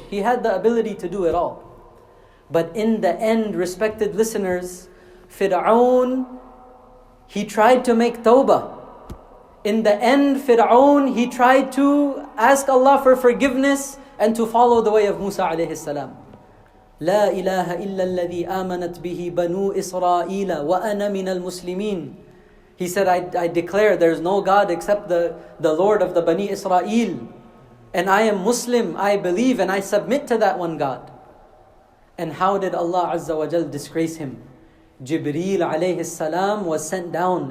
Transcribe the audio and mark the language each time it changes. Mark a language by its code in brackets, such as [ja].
[en] He had the ability to do it all. But in the end, respected listeners, Fir'aun, he tried to make tawbah. In the end, Fir'aun, he tried to ask Allah for forgiveness and to follow the way of Musa alayhi salam. [ar] لا إله إلا الذي آمنت به بنو إسرائيل وأنا من المسلمين. [en] He said, I declare there's no God except the Lord of the Bani Israel. And I am Muslim, I believe and I submit to that one God. And how did Allah Azza wa Jal disgrace him? Jibreel alayhi salam was sent down.